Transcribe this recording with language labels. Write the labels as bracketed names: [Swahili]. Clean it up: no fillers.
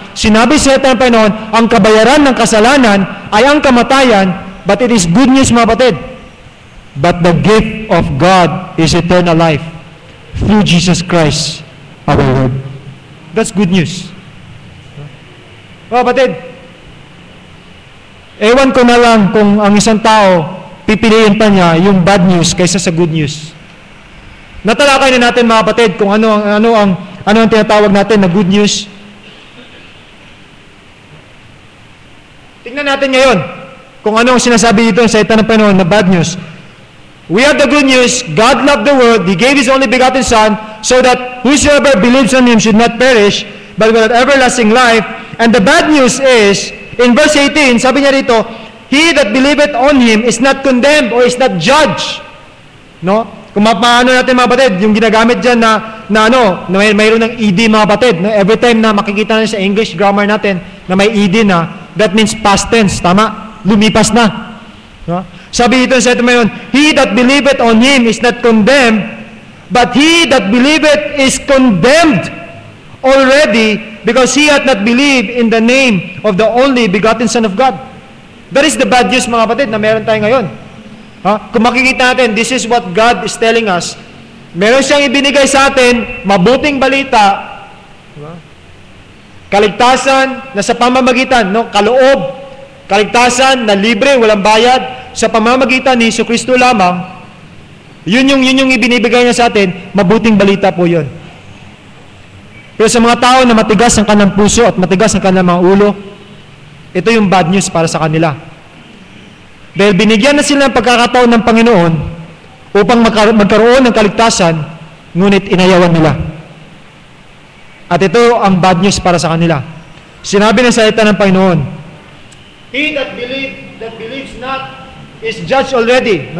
[Filipino] Sinabi sa salita ng Panginoon, ang kabayaran ng kasalanan ay ang kamatayan, but it is good news, mga kapatid. [English] But the gift of God is eternal life through Jesus Christ, our Lord. That's good news. [Filipino] Mga kapatid, ewan ko na lang kung ang isang tao, pipiliin pa niya yung bad news kaysa sa good news. Natalakay na natin, mga kapatid, kung ano ang tinatawag natin na good news. Tingnan natin ngayon kung ano ang sinasabi dito sa salita ng Panginoon na bad news. [English] We have the good news. God loved the world. He gave His only begotten Son so that whosoever believes on Him should not perish but will have everlasting life. And the bad news is, in verse 18, sabi niya dito, he that believeth on Him is not condemned or is not judged. No? [Filipino] Kung mapaano natin, mga batid, yung ginagamit dyan na mayroon ng ED, mga batid. No? Every time na makikita natin sa English grammar natin na may ED na, that means past tense, tama? Lumipas na. No? [English] Sabi dito sa ito ngayon, he that believeth on Him is not condemned, but he that believeth is condemned already because he hath not believed in the name of the only begotten Son of God. [Filipino] That is the bad news, mga kapatid, na meron tayo ngayon. [English] Kung makikita natin, this is what God is telling us. [Filipino] Meron siyang ibinigay sa atin, mabuting balita, kaligtasan na sa pamamagitan, kaloob, kaligtasan na libre, walang bayad, sa pamamagitan ni Jesucristo lamang, yun yung ibinibigay niya sa atin, mabuting balita po yun. Pero sa mga tao na matigas ang kanilang puso at matigas ang kanilang mga ulo, ito yung bad news para sa kanila. Dahil binigyan na sila ng pagkakataon ng Panginoon upang magkaroon ng kaligtasan, ngunit inayawan nila. At ito ang bad news para sa kanila. [English] Sinabi ng salita ng Panginoon, He that believes not is judged already.